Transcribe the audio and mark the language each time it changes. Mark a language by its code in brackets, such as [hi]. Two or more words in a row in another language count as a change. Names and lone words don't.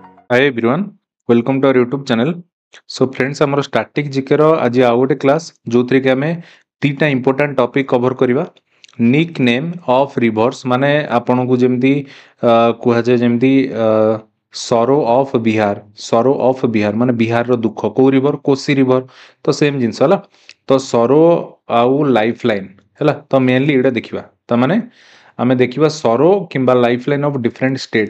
[en] Hi everyone, welcome to our YouTube channel. So friends, [or] ଆମର [en] static GK [or] ର ଆଜି ଆଉ ଗୋଟେ କ୍ଲାସ୍ ଯୋଉଥିରେ କି ଆମେ ଦିଟା [en] important topic cover [or] କରିବା। [en] nick name of rivers [or] ମାନେ ଆପଣଙ୍କୁ ଯେମିତି କୁହାଯାଏ ଯେମିତି [en] sorrow of Bihar [or] ମାନେ ବିହାରର ଦୁଃଖ କୋଉ ରିଭର କୋସି ରିଭର ତ ସେମ୍ ଜିନିଷ ହେଲା। ତ ସରୋ ଆଉ [en] life line [or] ହେଲା ତ ମେନଲି ଏଇଟା ଦେଖିବା ତାମାନେ ଆମେ ଦେଖିବା ସରୋ କିମ୍ବା [en] life line of different state.